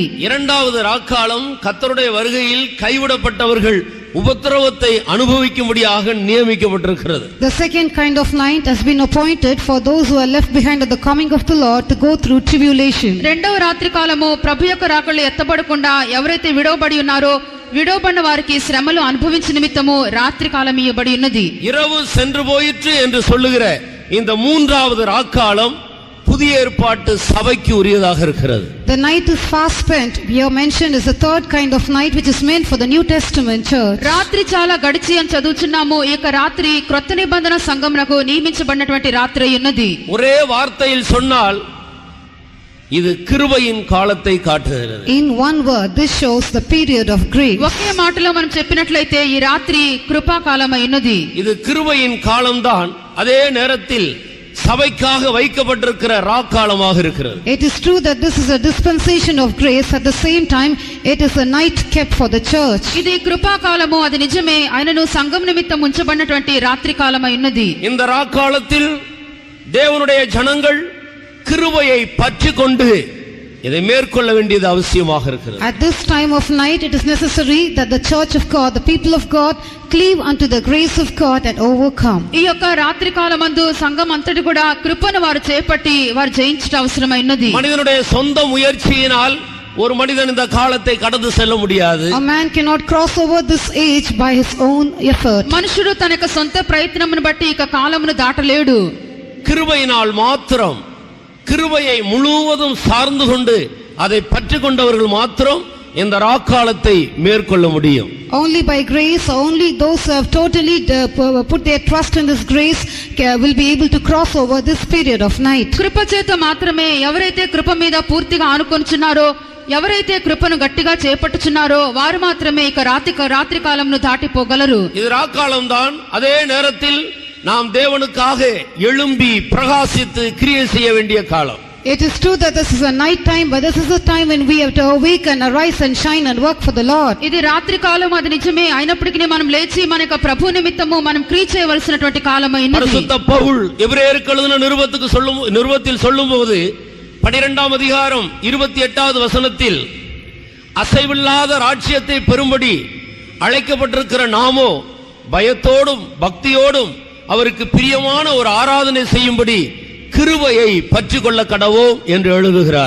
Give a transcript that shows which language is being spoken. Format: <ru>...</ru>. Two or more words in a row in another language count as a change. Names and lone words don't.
<ta>இரண்டாவது ராக்காலம் கர்த்தருடைய வருகையில் கைவிடப்பட்டவர்கள் உபத்திரவத்தை அனுபவிக்கும்படியாக நியமிக்கப்பட்டிருக்கிறது.</ta> <en>The second kind of night has been appointed for those who are left behind at the coming of the Lord to go through tribulation.</en> <te>రెండవ రాత్రి కాలము ప్రభు యొక్క రాకడలో ఎత్తబడకుండా ఎవరైతే విడవబడి ఉన్నారో విడవబడిన వారికి శ్రమలు అనుభవించిన నిమిత్తము రాత్రి కాలం ఇవ్వబడి ఉన్నది.</te> <ta>இரவு சென்று போயிற்று என்று சொல்லுகிற இந்த மூன்றாவது ராக்காலம் புதிய ஏற்பாட்டு சபைக்கு உரியதாக இருக்கிறது.</ta> <en>The night is fast spent, here mentioned, is the third kind of night which is meant for the New Testament church.</en> <te>రాత్రి చాలా గడిచి అని చదువుచున్నాము. ఈ యొక్క రాత్రి క్రొత్త నిబంధన సంఘమునకు నియమించబడినటువంటి రాత్రి ఉన్నది.</te> <ta>ஒரே வார்த்தையில் சொன்னால் இது கிருபையின் காலத்தை காட்டுகிறது.</ta> <en>In one word, this shows the period of grace.</en> <te>ఒకే మాటలో మనం చెప్పినట్లయితే ఈ రాత్రి కృపా కాలమై ఉన్నది.</te> <ta>இது கிருபையின் காலம்தான். அதே நேரத்தில் சபைக்காக வைக்கப்பட்டிருக்கிற ராக்காலமாக இருக்கிறது.</ta> <en>It is true that this is a dispensation of grace. At the same time, it is a night kept for the church.</en> <te>ఇది కృపాకాలము, అది నిజమే. ఆయనను సంఘం నిమిత్తం ఉంచబడినటువంటి రాత్రి కాలమై ఉన్నది.</te> <ta>இந்த ராக்காலத்தில் தேவனுடைய ஜனங்கள் கிருபையை பற்றிக்கொண்டு இதை மேற்கொள்ள வேண்டியது அவசியமாக இருக்கிறது.</ta> <en>At this time of night, it is necessary that the church of God, the people of God, cleave unto the grace of God and overcome.</en> <te>ఈ యొక్క రాత్రి కాలమందు సంఘం అంతటి కూడా కృపను వారు చేపట్టి వారు జయించట అవసరమైనది.</te> <ta>மனிதனுடைய சொந்த முயற்சியினால் ஒரு மனிதன் இந்த காலத்தை கடந்து செல்ல முடியாது.</ta> <en>A man cannot cross over this age by his own effort.</en> <te>మనుషుడు తన యొక్క సొంత ప్రయత్నమును బట్టి ఇక కాలమును దాటలేడు.</te> <ta>கிருபையினால் மாத்திரம், கிருபையை முழுவதும் சார்ந்து கொண்டு அதை பற்றி கொண்டவர்கள் மாத்திரம் இந்த ராக்காலத்தை மேற்கொள்ள முடியும்.</ta> <en>Only by grace, only those who have totally put their trust in this grace will be able to cross over this period of night.</en> <te>కృప చేత మాత్రమే ఎవరైతే కృప మీద పూర్తిగా ఆనుకొనుచున్నారో, ఎవరైతే కృపను గట్టిగా చేపట్టుచున్నారో వారు మాత్రమే ఇక రాత్రి కాలంను దాటిపోగలరు.</te> <ta>இது ராக்காலம் தான். அதே நேரத்தில் நாம் தேவனுக்காக எழும்பி பிரகாசித்து கிரியை செய்ய வேண்டிய காலம்.</ta> <en>It is true that this is a night time, but this is a time when we have to awaken, arise and shine and work for the Lord.</en> <te>ఇది రాత్రి కాలం, అది నిజమే. అయినప్పటికీ మనం లేచి మన యొక్క ప్రభు నిమిత్తము మనం క్రియ చేయవలసినటువంటి కాలమైనది.</te> <ta>பரிசுத்த பவுல் எபிரேயருக்கு எழுதின நிருபத்தில் சொல்லும்போது 12ஆம் அதிகாரம் 28வது வசனத்தில் அசைவில்லாத ராஜ்யத்தை பெறும்படி அழைக்கப்பட்டிருக்கிற நாமோ பயத்தோடும் பக்தியோடும் அவருக்கு பிரியமான ஒரு ஆராதனை செய்யும்படி கிருபையை பற்றிக்கொள்ள கடவோம் என்று எழுதுகிறார்.</ta>